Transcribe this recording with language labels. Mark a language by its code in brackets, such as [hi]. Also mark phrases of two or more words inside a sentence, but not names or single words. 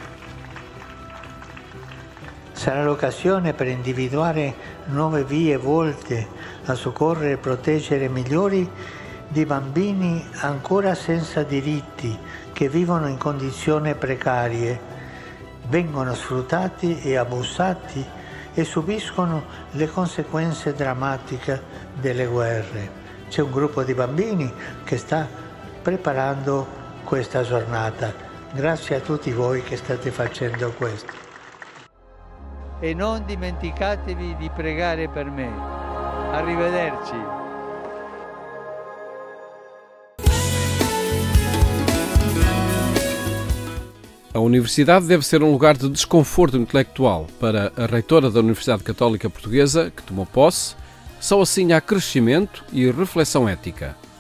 [it] Sarà l'occasione per individuare nuove vie volte a soccorrere e proteggere milioni di bambini ancora senza diritti, che vivono in condizioni precarie, vengono sfruttati e abusati e subiscono le conseguenze drammatiche delle guerre. C'è un gruppo di bambini che sta preparando questa giornata. Grazie a tutti voi che state facendo questo. E non dimenticatevi di pregare per me. Arrivederci. [pt] A universidade deve ser um lugar de desconforto intelectual para a reitora da Universidade Católica Portuguesa, que tomou posse, Só assim há crescimento e reflexão ética.